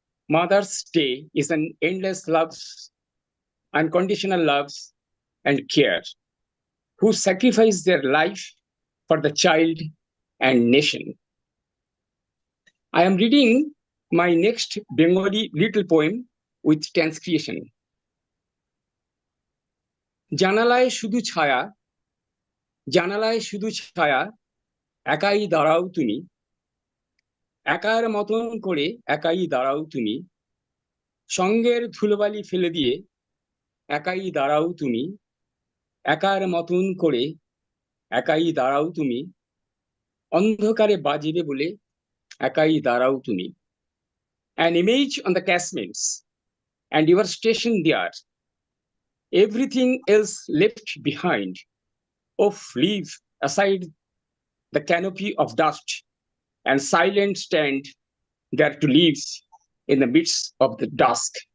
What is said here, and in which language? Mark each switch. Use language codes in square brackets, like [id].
[en] Mother's Day is an endless love, unconditional love, and care, who sacrifice their life for the child and nation. I am reading my next Bengali little poem with transcription. [bn] জানালায় শুধু ছায়া, জানালায় শুধু ছায়া, একাই দাঁড়াও তুমি, একার মতন করে একাই দাঁড়াও তুমি, সঙ্গের ধুলোবালি ফেলে দিয়ে একাই দাঁড়াও তুমি, একার মতন করে একাই দাঁড়াও তুমি, অন্ধকারে বাজিবে বলে একাই দাঁড়াও তুমি. [en] An image on the casements, and your station there. Everything else left behind. Oh, leave aside the canopy of dust and silent stand there to live in the midst of the dusk.